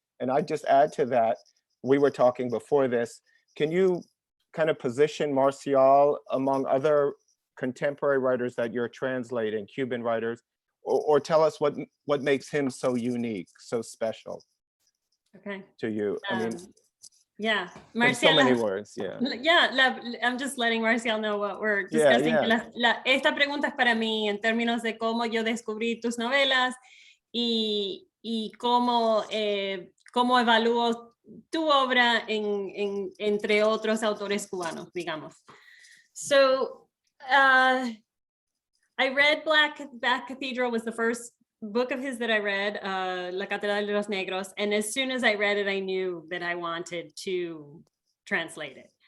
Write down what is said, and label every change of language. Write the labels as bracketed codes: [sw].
[en] And I'd just add to that, we were talking before this, can you kind of position Marcial among other contemporary writers that you're translating, Cuban writers, or tell us what makes him so unique, so special Okay. to you? I mean, yeah, in so Marcial, many words, yeah. Yeah, I'm just letting Marcial know what we're discussing. Yeah. [es] Esta pregunta es para mí en términos de cómo yo descubrí tus novelas y cómo evalúo tu obra entre otros autores cubanos, digamos. [en] So, I read Black Cathedral was the first book of his that I read, La Catedral de los Negros. And as soon as I read it, I knew that I wanted to translate it.